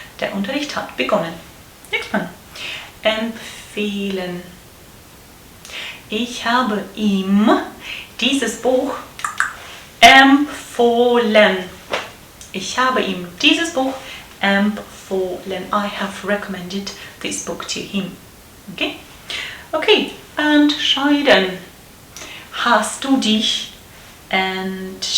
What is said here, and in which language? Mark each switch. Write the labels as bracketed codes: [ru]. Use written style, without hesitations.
[de] Der Unterricht hat begonnen. [en] Next one. [de] Empfehlen. Ich habe ihm dieses Buch empfohlen. Ich habe ihm dieses Buch empfohlen. [en] I have recommended this book to him. Okay? Okay, entscheiden. [de] Hast du dich entschieden?